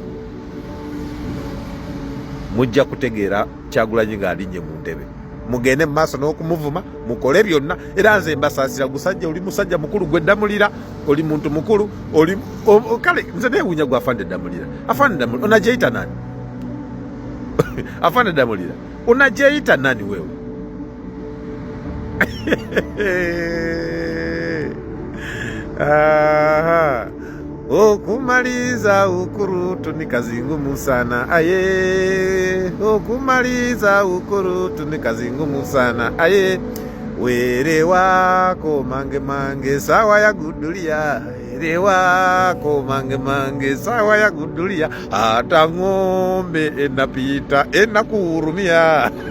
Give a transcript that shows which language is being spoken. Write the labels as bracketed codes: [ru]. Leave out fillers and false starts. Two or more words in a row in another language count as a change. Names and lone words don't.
[lg] mujja kutegeera Kyagulanyi ng'alinnye mu ntebe mugende mu maaso n'okumuvuma mukole byonna era nze mbasaasira gusajja oli musajja mukulu gwe Damulira oli muntu mukulu oli kale nze neewuunya gwe Afande Damulira [sw] onajeeyita nani [lg] Afande Damulira [sw] onajeeyita nani wewe okumaliza ukurutu ni kazi ngumu sana aye okumaliza ukurutu ni kazi ngumu sana aye were wako mange sawa ya gudulia were wako mange sawa ya gudulia hata ng'ombe enapita enakuhurumia